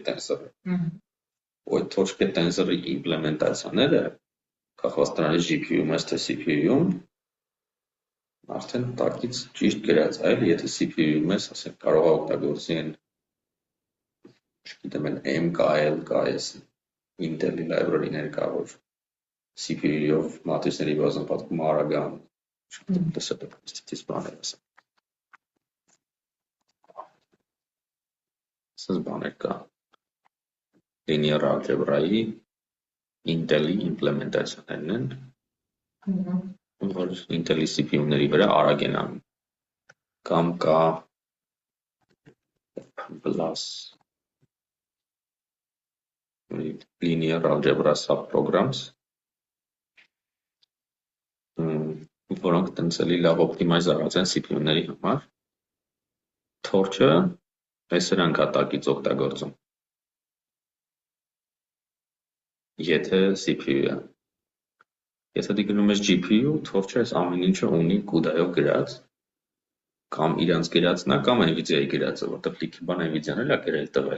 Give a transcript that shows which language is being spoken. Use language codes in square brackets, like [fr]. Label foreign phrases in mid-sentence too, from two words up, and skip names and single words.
[hy] tensor-ը։ Ու այդ torch-ը tensor-ի իմպլեմենտացիաները կախված դրանից GPU-ում ես թե CPU-ում արդեն տակից ճիշտ գրած է, եթե CPU-ում ես, ասենք կարող է օգտագործի այն չգիտեմ այն MKL, KS Intel-ի library-ներ կա, որ CPU-ով մատրիցների բազմապատկումը արագ է անում, չգիտեմ տեսակետից բաներ ասեմ։ Սենց բաներ կա [en] linear algebra- [hy] ի Intel-ի իմպլեմենտացիաներն են, որ Intel-ի CPU-ների վրա արագ են անում։ Կամ կա [en] plus linear algebra subprograms, [hy] որոնք տենց էլի լավ օպտիմայզ արած են CPU-ների համար։ Torch-ը այս սրանք ատակից օգտագործում։ Եթե CPU-ը։ Եթե դի գնում ես GPU, Torch-ը այս ամեն ինչը ունի CUDA-ով գրած, կամ իրանց գրածն է, կամ NVIDIA-ի գրածը, որտեղ լիքի բան NVIDIA-ն էլ է գրել տվել։